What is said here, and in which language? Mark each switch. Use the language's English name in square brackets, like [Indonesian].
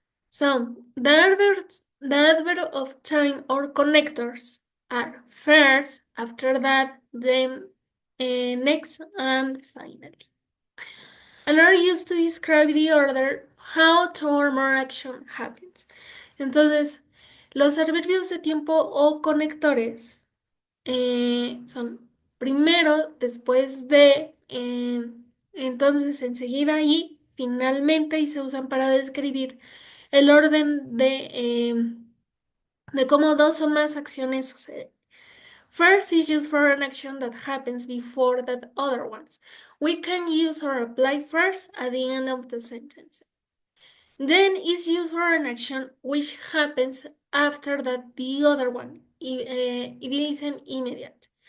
[English] So, the adverb of time or connectors are first, after that, then, next, and finally. And are used to describe the order how two or more action happens. [Spanish] Entonces, los adverbios de tiempo o conectores son primero, después de, entonces enseguida y finalmente, y se usan para describir el orden de cómo dos o más acciones suceden. [English] First is used for an action that happens before that other ones. We can use or apply first at the end of the sentence. Then is used for an action which happens after that the other one, if it isn't immediate.